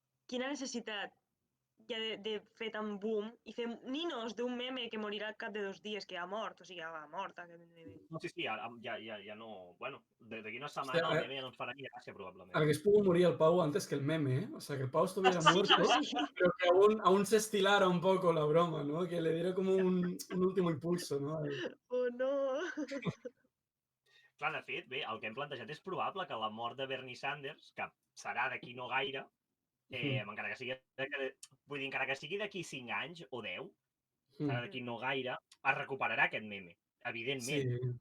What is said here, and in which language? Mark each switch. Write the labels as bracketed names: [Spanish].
[Catalan] Quina necessitat hi ha de fer tan boom i fer ninos d'un meme que morirà al cap de 2 dies, que ha mort. O sigui, ha mort aquest meme. No, sí, ja no... Bueno, d'aquí una Hostia, setmana el meme ja no ens farà ni gràcia, probablement. [Spanish] Hagués podido morir el Pau antes que el meme, ¿eh? O sea, que el Pau estuviera muerto, Sí. pero que aún se estilara un poco la broma, ¿no? Que le diera como un último impulso, ¿no? Oh, no! [Catalan] Clar, de fet, bé, el que hem plantejat és probable que la mort de Bernie Sanders, que serà d'aquí no gaire, encara que sigui... Vull dir, encara que sigui d'aquí 5 anys o 10, serà d'aquí no gaire, es recuperarà aquest meme, evidentment, Sí,